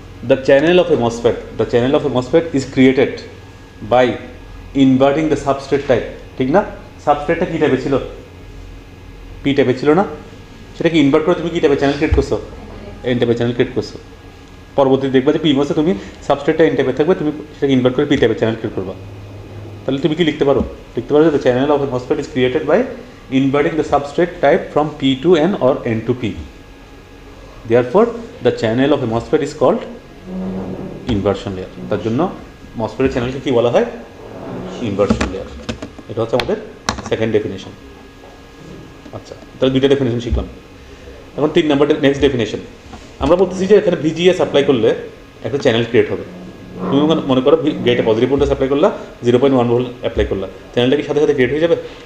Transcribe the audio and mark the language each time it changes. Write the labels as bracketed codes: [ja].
[en] The channel of a MOSFET is created by inverting the substrate type. [bn] ঠিক না? সাবস্ট্রেটটা কী টাইপের ছিল? পি টাইপের ছিল না? সেটাকে ইনভার্ট করে তুমি কী টাইপের চ্যানেল ক্রিয়েট করছো? এন টাইপের চ্যানেল ক্রিয়েট করছো। পরবর্তীতে দেখবা যে পি মসে তুমি সাবস্ট্রেটটা এন টাইপের থাকবে, তুমি সেটাকে ইনভার্ট করে পি টাইপের চ্যানেল ক্রিয়েট করবা। তাহলে তুমি কি লিখতে পারো? লিখতে পারো যে [en] The channel of a MOSFET is created by inverting the substrate type from P to N or N to P. Therefore, the channel of a MOSFET is called inversion layer. [bn] তার জন্য মসফেটের চ্যানেলকে কী বলা হয়? Inversion layer. এটা হচ্ছে আমাদের second definition. আচ্ছা, তাহলে দুইটা ডেফিনেশন শিখলাম। এখন 3 নম্বর নেক্সট ডেফিনেশন। আমরা বলতেছি যে এখানে ভিজিএস অ্যাপ্লাই করলে একটা চ্যানেল ক্রিয়েট হবে। তুমি মনে করো গেটে পজিটিভ ভোল্টেজ অ্যাপ্লাই করলা, 0.1 ভোল্ট অ্যাপ্লাই করলা, চ্যানেলটা কি সাথে সাথে ক্রিয়েট হয়ে যাবে?